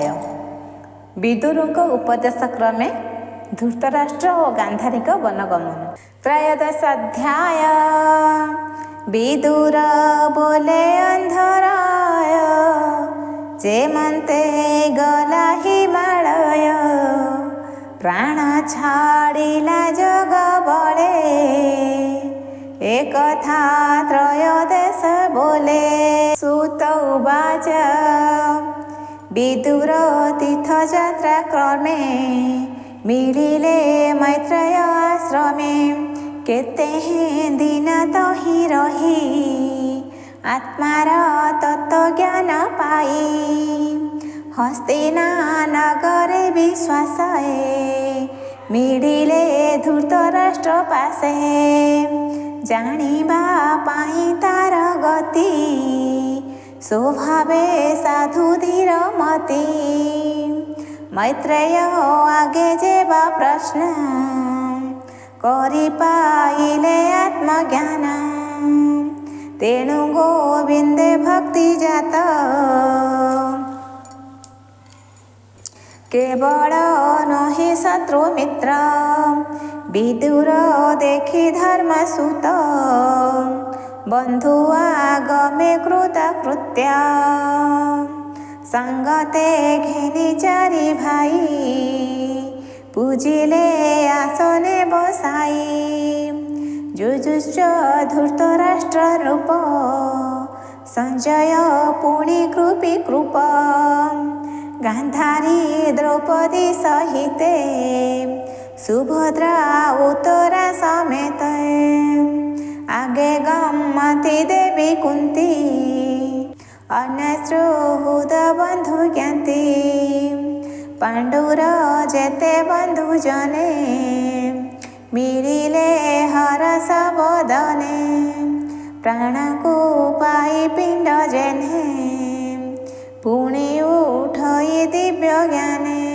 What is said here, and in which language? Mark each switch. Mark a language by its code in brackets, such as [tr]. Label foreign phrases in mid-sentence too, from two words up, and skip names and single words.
[or] ବିଦୁରଙ୍କ ଉପଦେଶ କ୍ରମେ ଧୃତରାଷ୍ଟ୍ର ଔର ଗାନ୍ଧାରୀ ବନଗମନ। ତ୍ରୟୋଦଶ ଅଧ୍ୟାୟ। ବିଦୁର ବୋଲେ ଅନ୍ଧରାୟ, ଯେମନ୍ତେ ଗଲା ହିମାଳୟ, ପ୍ରାଣ ଛାଡ଼ିଲା ଜଗ ବଲେ, ଏକ ଥା ତ୍ରୟୋଦଶ ବୋଲେ। ସୁତ ଉବାଚ ବିଦୁର ତୀର୍ଥଯାତ୍ରା କ୍ରମେ, ମିଳିଲେ ମୈତ୍ରେୟ ଆଶ୍ରମେ, କେତେ ଦିନ ତହିଁ ରହି, ଆତ୍ମାର ତତ୍ତ୍ୱ ଜ୍ଞାନ ପାଇ। ହସ୍ତିନା ନଗରେ ବିଶ୍ୱାସେ, ମିଳିଲେ ଧୃତରାଷ୍ଟ୍ର ପାଶେ, ଜାଣିବା ପାଇଁ ତାର ଗତି, ସ୍ୱଭାବେ ସାଧୁ ଧୀର ମତି। ମୈତ୍ରେୟ ଆଗେ ଯେବା ପ୍ରଶ୍ନ, କରି ପାଇଲେ ଆତ୍ମଜ୍ଞାନ, ତେଣୁ ଗୋବିନ୍ଦେ ଭକ୍ତି ଜାତ, କେବଳ ନାହିଁ ଶତ୍ରୁ ମିତ୍ର। ବିଦୁର ଦେଖି ଧର୍ମ ସୁତ, ବନ୍ଧୁ ଆଗମେ କୃତ କୃତ୍ୟ, ସଙ୍ଗତେ ଘେନି ଚାରି ଭାଇ, ପୂଜିଲେ ଆସନେ ବସାଇ। ଜୁଜୁଶ୍ଚ ଧୃତରାଷ୍ଟ୍ର ରୂପ, ସଞ୍ଜୟ ପୁଣି କୃପୀ କୃପ, ଗାନ୍ଧାରୀ ଦ୍ରୌପଦୀ ସହିତେ, ସୁଭଦ୍ରା ଉତ୍ତରା ସମେତ, ଆଗେ ଗମ୍ମତି ଦେବୀ କୁନ୍ତୀ, ଅନ୍ୟଶ୍ରୁହୁଦ ବନ୍ଧୁ ଜ୍ଞାତି। ପାଣ୍ଡୁର ଯେତେ ବନ୍ଧୁ ଜନେ, ମିଳିଲେ ହରଷ ବଦନେ, ପ୍ରାଣ କୋ ପାଇ ପିଣ୍ଡ ଯେନେ, ପୁଣି ଉଠଇ ଦିବ୍ୟ ଜ୍ଞାନେ।